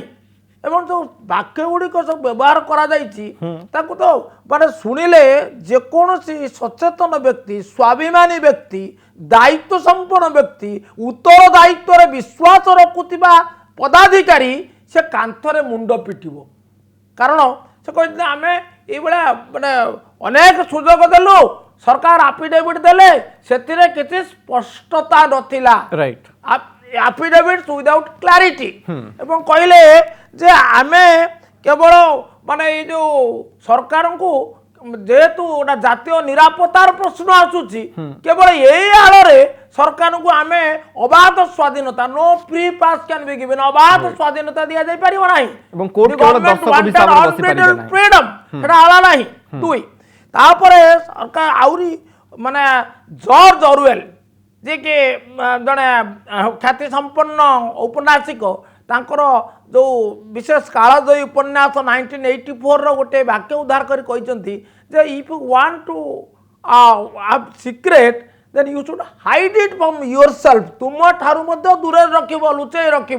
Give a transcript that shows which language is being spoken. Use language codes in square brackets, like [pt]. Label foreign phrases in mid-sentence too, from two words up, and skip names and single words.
[or] ଏବଂ ଯେଉଁ ବାକ୍ୟ ଗୁଡ଼ିକ ସବୁ ବ୍ୟବହାର କରାଯାଇଛି ତାକୁ ତ ମାନେ ଶୁଣିଲେ ଯେକୌଣସି ସଚେତନ ବ୍ୟକ୍ତି, ସ୍ୱାଭିମାନୀ ବ୍ୟକ୍ତି, ଦାୟିତ୍ୱ ସମ୍ପନ୍ନ ବ୍ୟକ୍ତି, ଉତ୍ତରଦାୟିତ୍ୱରେ ବିଶ୍ୱାସ ରଖୁଥିବା ପଦାଧିକାରୀ ସେ କାନ୍ଥରେ ମୁଣ୍ଡ ପିଟିବ। କାରଣ ସେ କହିଥିଲେ ଆମେ ଏଇଭଳିଆ ମାନେ ଅନେକ ସୁଯୋଗ ଦେଲୁ, ସରକାର ଆଫିଡେଭିଟ୍ ଦେଲେ, ସେଥିରେ କିଛି ସ୍ପଷ୍ଟତା ନଥିଲା, राइट [en] affidavits without clarity [or] ଏବଂ କହିଲେ ଯେ ଆମେ କେବଳ ମାନେ ଏଇ ଯେଉଁ ସରକାରଙ୍କୁ ଯେହେତୁ ଗୋଟେ ଜାତୀୟ ନିରାପତ୍ତାର ପ୍ରଶ୍ନ ଆସୁଛି କେବଳ ଏଇ ଆଳରେ ସରକାରଙ୍କୁ ଆମେ ଅବାଧ ସ୍ୱାଧୀନତା [en] no free pass can be given [or] ଅବାଧ ସ୍ୱାଧୀନତା ଦିଆଯାଇ ପାରିବ ନାହିଁ ଏବଂ କୋର୍ଟ କେବଳ ଦର୍ଶକ ହିସାବରେ ବସି ପାରିବେ ନାହିଁ, ଫ୍ରିଡମ୍ ସେଟା ଆଳା ନାହିଁ। ଦୁଇ ତାପରେ ସରକାର ଆହୁରି ମାନେ ଜର୍ଜ ଅରୁଏଲ ଯେ କି ଜଣେ ଖ୍ୟାତି ସମ୍ପନ୍ନ ଔପନ୍ୟାସିକ, ତାଙ୍କର ଯେଉଁ ବିଶେଷ କାଳଜୟୀ ଉପନ୍ୟାସ 1984 ଗୋଟେ ବାକ୍ୟ ଉଦ୍ଧାର କରି କହିଛନ୍ତି ଯେ [en] if you want to have secret then you should hide it from your self, [or] ତୁମ ଠାରୁ ମଧ୍ୟ ଦୂରରେ ରଖିବ, ଲୁଚେଇ ରଖିବ।